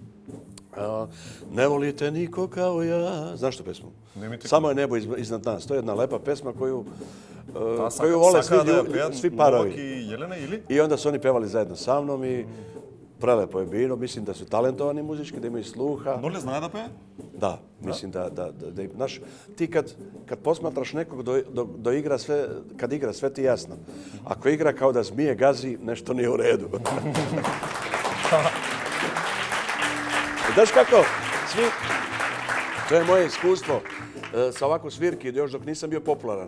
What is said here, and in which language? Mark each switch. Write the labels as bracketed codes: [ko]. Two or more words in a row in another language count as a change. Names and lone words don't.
[sr] Ne volite niko kao ja. Znaš tu pesmu? Samo je nebo iznad nas. To je jedna lepa pesma koju vole svi parovi. I onda su oni pevali zajedno sa mnom i prelepo je bilo. Mislim da su talentovani muzički, da imaju sluha. [bg] Ноле знае да пее? [sr] Da, mislim da znaš, ti kad posmatraš nekog do igra sve, kad igra sve ti jasno. Ako igra kao da zmije gazi, nešto nije u redu. Znaš kako, to je moje iskustvo sa ovako svirki, još dok nisam bio popularan.